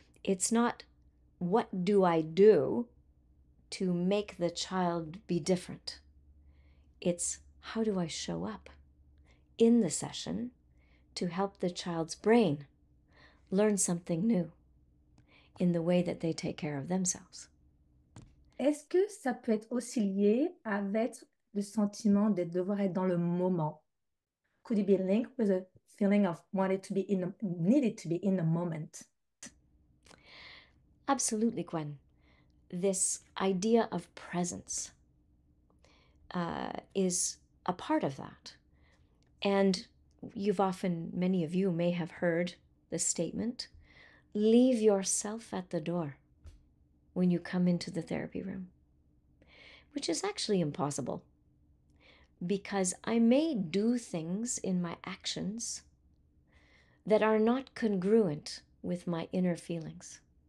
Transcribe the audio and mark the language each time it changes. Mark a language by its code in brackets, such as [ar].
[en] It's not what do I do to make the child be different. It's how do I show up in the session to help the child's brain learn something new in the way that they take care of themselves. [fr] Est-ce que ça peut être aussi lié avec le sentiment de devoir être dans le moment? [en] Could it be linked with a feeling of needed to be in the moment? Absolutely, Gwen. This idea of presence is a part of that. And many of you may have heard the statement, leave yourself at the door when you come into the therapy room, which is actually impossible because I may do things in my actions that are not congruent with my inner feelings.